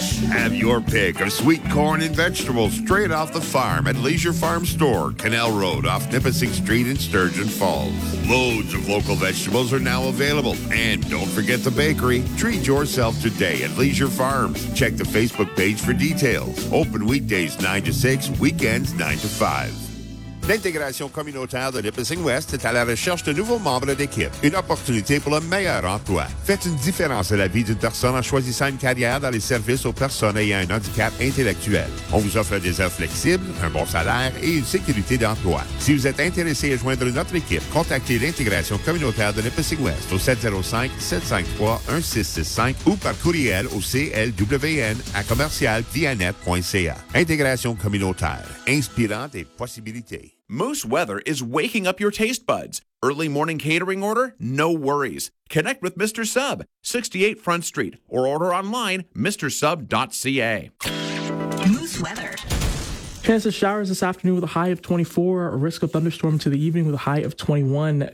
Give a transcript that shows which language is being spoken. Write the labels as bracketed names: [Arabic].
[English] Have your pick of sweet corn and vegetables straight off the farm at Leisure Farm Store, Canal Road off Nipissing Street in Sturgeon Falls. Loads of local vegetables are now available. And don't forget the bakery. Treat yourself today at Leisure Farm. Check the Facebook page for details. Open weekdays 9 to 6, weekends 9 to 5. [French] L'intégration communautaire de Nipissing West est à la recherche de nouveaux membres d'équipe. Une opportunité pour un meilleur emploi. Faites une différence à la vie d'une personne en choisissant une carrière dans les services aux personnes ayant un handicap intellectuel. On vous offre des heures flexibles, un bon salaire et une sécurité d'emploi. Si vous êtes intéressé à joindre notre équipe, contactez l'intégration communautaire de Nipissing West au 705-753-1665 ou par courriel au clwn@commercialvianet.ca. Intégration communautaire. Inspirant des possibilités. [English] Moose Weather is waking up your taste buds. Early morning catering order? No worries. Connect with Mr. Sub, 68 Front Street, or order online, MrSub.ca. Moose Weather. Chance of showers this afternoon with a high of 24, a risk of thunderstorm to the evening with a high of 21.